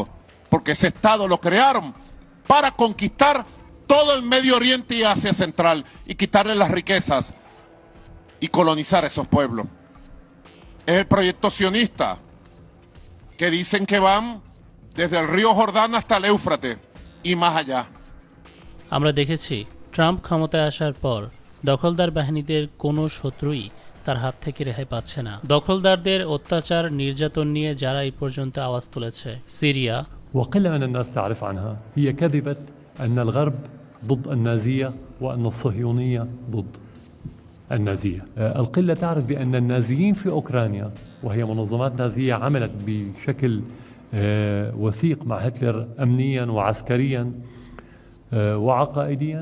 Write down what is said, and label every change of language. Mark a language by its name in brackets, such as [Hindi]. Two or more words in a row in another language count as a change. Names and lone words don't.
[Spanish] Porque ese Estado lo crearon para conquistar todo el Medio Oriente y Asia Central y quitarle las riquezas y colonizar esos pueblos. Es el proyecto sionista que dicen que van desde el río Jordán hasta el Éufrates y más allá. [Bangla] আমরা দেখেছি ট্রাম্প ক্ষমতায় আসার পর দখলদার বাহিনীদের কোনো শত্রুই তার হাত থেকে রেহাই পাচ্ছে না। দখলদারদের অত্যাচার নির্যাতন নিয়ে যারা এই পর্যন্ত আওয়াজ তুলেছে, সিরিয়া, [Arabic] وقل من الناس تعرف عنها هي كذبة أن الغرب ضد النازية وأن الصهيونية ضد النازية. القلة تعرف بأن النازيين في أوكرانيا وهي منظمات نازية عملت بشكل وثيق مع هتلر أمنيا وعسكريا وعقائديا.